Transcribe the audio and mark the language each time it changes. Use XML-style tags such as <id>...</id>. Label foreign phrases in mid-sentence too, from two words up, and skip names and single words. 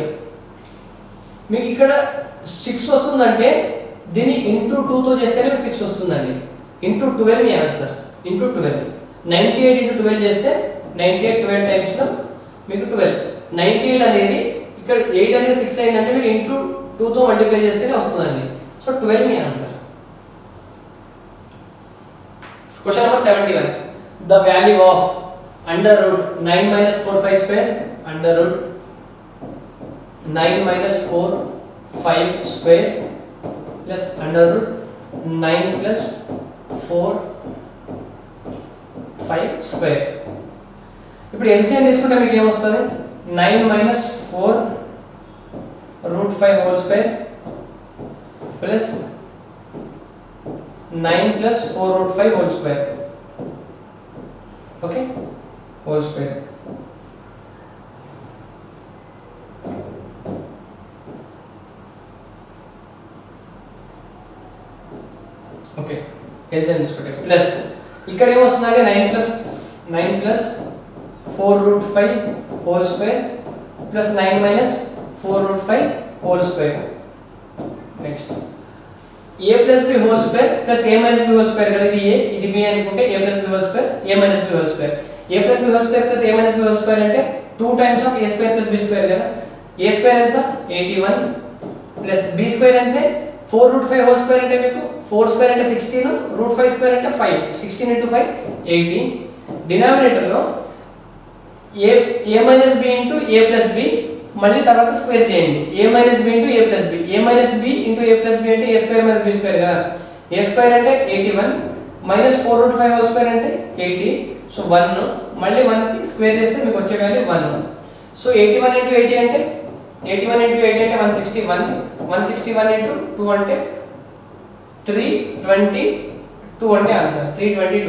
<te>మీకు ఇక్కడ 6 వస్తుందంటే దీన్ని ఇంటూ 2 తో చేస్తేనే మీకు 6 వస్తుందండి. ఇంటూ 12 మీ ఆన్సర్. ఇంటూ 12 98 × 12 చేస్తే 98 12 టైమ్స్ లో మీకు 12. 98 అనేది ఇక్కడ 8 అనేది 6 అయిందంటే మీకు ఇంటూ 2 తో మల్టిప్లై చేస్తేనే వస్తుందండి. సో 12 మీ ఆన్సర్.</te> <en>Question number 71. The value of under root 9 - 45 square under root 9 - 45 square plus under root 9 + 4 5 square.</en> <te>ఇప్పుడు LCM తీసుకుంటే మీకు ఏం వస్తుంది?</te> <en>9 - 4 √5 whole square plus 9 + 4 √5 whole square. Okay, whole square.</en> <te>Okay, LCM తీసుకుంటే ప్లస్ ఇక్కడ ఏం వస్తుందంటే 9 + 4 √5</te> <en>whole square plus</en> <te>9 - 4 √5</te> <en>whole square. Next a + b whole square plus a - b whole square</en> <te>కదా. ఇది a ఇది b అనుకుంటే</te> <en>a + b whole square a - b whole square. a + b whole square plus a - b whole square అంటే 2 times of a square plus b square కదా.</en> <te>a square ఎంత? 81 plus b square అంటే 4 √5</te> <en>whole square</en> <te>అంటే మీకు 4 square అంటే 16 √5 square అంటే 5. 16 × 5 80. డినామినేటర్ లో a - b × a + b మళ్ళీ తర్వాత స్క్వేర్ చేయండి.</te> <en>a - b × a + b. a - b × a + b అంటే a square - b square కదా.</en> <te>a square అంటే 81 - 4 √5 whole square అంటే 80. సో 1 మళ్ళీ 1 కి స్క్వేర్ చేస్తే మీకు వచ్చే వాల్యూ 1. సో 81 × 80 అంటే 81 × 80 అంటే 161. 161 × 2 అంటే 322 అంటే ఆన్సర్ 322.</te>